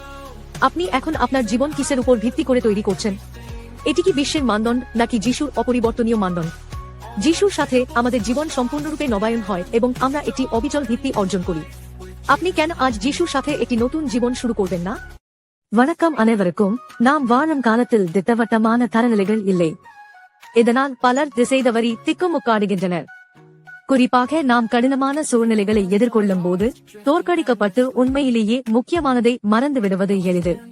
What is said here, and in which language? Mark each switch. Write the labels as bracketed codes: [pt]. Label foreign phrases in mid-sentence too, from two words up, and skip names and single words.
[bn] আপনি এখন আপনার জীবন কিসের উপর ভিত্তি করে তৈরি করছেন? এটি কি বিশ্বের মানদণ্ড নাকি যিশুর অপরিবর্তনীয় মানদণ্ড? যিশুর সাথে আমাদের জীবন সম্পূর্ণরূপে নবায়ন হয় এবং আমরা একটি অবিচল ভিত্তি অর্জন করি। আপনি কেন আজ যিশুর সাথে একটি নতুন জীবন শুরু করবেন না? [ta] வணக்கம் அனைவருக்கும். நாம் வாழும் காலத்தில் திட்டவட்டமான தரநிலைகள் இல்லை. இதனால் பலர் திசை தவறி திக்குமுக்காடுகின்றனர். குறிப்பாக நாம் கடினமான சூழ்நிலைகளை எதிர்கொள்ளும் போது தோற்கடிக்கப்பட்டு உண்மையிலேயே முக்கியமானதை மறந்து விடுவது எளிது.